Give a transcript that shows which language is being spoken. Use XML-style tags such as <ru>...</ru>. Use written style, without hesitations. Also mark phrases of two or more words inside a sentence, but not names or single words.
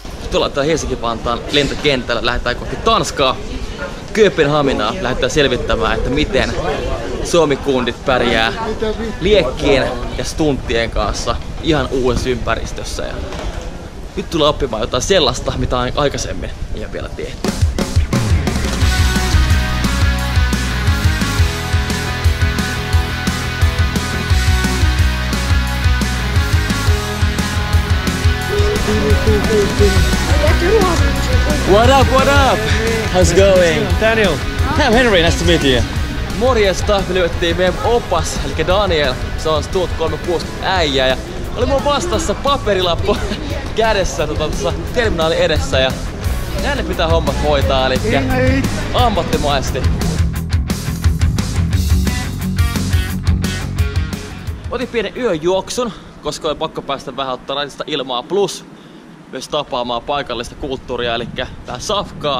<fi>Nyt ollaan täällä Helsinki-Vantaan lentokentällä, lähdetään kohti Tanskaa. Kööpenhaminaa lähdetään selvittämään, että miten Suomi-kundit pärjää liekkien ja stunttien kanssa ihan uudessa ympäristössä. Ja nyt tullaan oppimaan jotain sellaista, mitä aikaisemmin ei ole vielä tehty.</fi> <en>What up, what up? How's it going? Daniel. I'm Henry, nice to meet you.</en> <fi>Morjesta, me löydettiin meidän opas, eli Daniel. Se on Stunt 360 äijä ja oli mun vastassa paperilappu kädessä tuossa terminaalin edessä ja näin pitää hommat hoitaa, eli ammattimaisesti. Otin pienen yöjuoksun, koska oli pakko päästä vähän ottaa raitista ilmaa plus myös tapaamaan paikallista kulttuuria, eli tää safkaa.</fi>